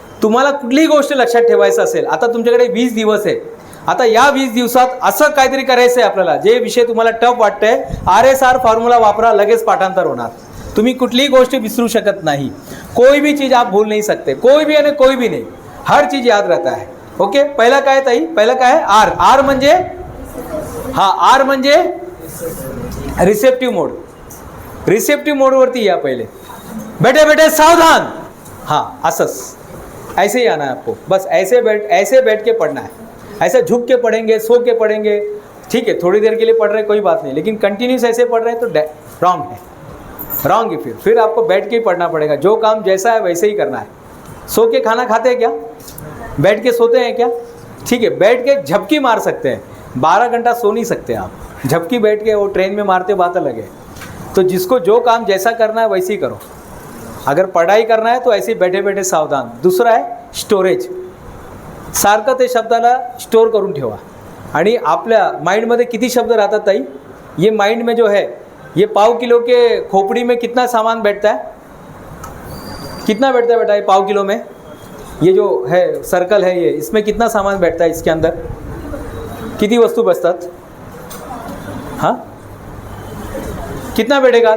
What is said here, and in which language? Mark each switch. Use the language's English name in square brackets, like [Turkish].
[Marathi] तुम्हाला कुठलीही गोष्ट लक्षात ठेवायचं असेल, आता तुमच्याकडे 20 दिवस आहे, आता या 20 दिवसात असं काहीतरी करायचं आहे आपल्याला, जे विषय तुम्हाला टफ वाटतंय, RSR फॉर्म्युला वापरा, लगेच पाठांतर होणार। तुम्ही कुठलीही गोष्ट विसरू शकत नाही, [Hindi] कोई भी चीज़ आप भूल नहीं सकते, कोई भी यानी कोई भी नहीं, हर चीज़ याद रहता है। [Marathi] ओके, पहिला काय ताई? पहिला काय? R म्हणजे, हां, R म्हणजे रिसेप्टिव्ह मोड। रिसेप्टिव्ह मोडवरती या पहिले। [Hindi] बेटे बेटे सावधान, हाँ असस, ऐसे ही आना है आपको, बस ऐसे बैठ के पढ़ना है। ऐसे झुक के पढ़ेंगे, सो के पढ़ेंगे, ठीक है, थोड़ी देर के लिए पढ़ रहे कोई बात नहीं, लेकिन कंटिन्यूस ऐसे पढ़ रहे हैं तो रॉन्ग है, रॉन्ग है। फिर आपको बैठ के ही पढ़ना पड़ेगा। जो काम जैसा है वैसे ही करना है। सो के खाना खाते हैं क्या? बैठ के सोते हैं क्या? ठीक है, बैठ के झपकी मार सकते हैं, 12 घंटा सो नहीं सकते आप। झपकी बैठ के वो ट्रेन में मारते बात अलग है। तो जिसको जो काम जैसा करना है वैसे ही करो। अगर पढ़ाई करना है तो ऐसे बैठे बैठे सावधान। [Marathi] दूसरा है स्टोरेज, सारखं ते शब्दाला स्टोर करून ठेवा। आणि आपल्या माइंडमध्ये किती शब्द राहतात ताई? [Hindi] ये माइंड में जो है, ये पाव किलो के खोपड़ी में कितना सामान बैठता है? कितना बैठता है बेटा ये पाव किलो में? ये जो है सर्कल है, ये इसमें कितना सामान बैठता है? इसके अंदर कितनी वस्तु [Marathi] बचतात? [Hindi] हाँ, कितना बैठेगा?